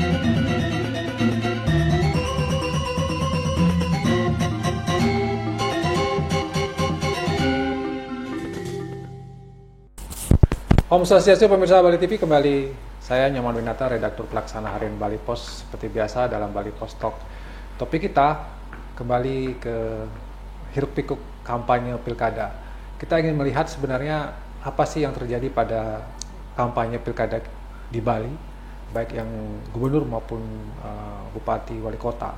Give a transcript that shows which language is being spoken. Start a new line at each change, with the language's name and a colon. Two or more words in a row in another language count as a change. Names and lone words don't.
Balinese: Om Swastiastu,
Indonesian: pemirsa Bali TV, kembali saya Nyoman Winata, redaktur pelaksana harian Bali Pos. Seperti biasa dalam Bali Pos Talk, topik kita kembali ke hiruk pikuk kampanye pilkada. Kita ingin melihat sebenarnya apa sih yang terjadi pada kampanye pilkada di Bali, baik yang gubernur maupun bupati, wali kota.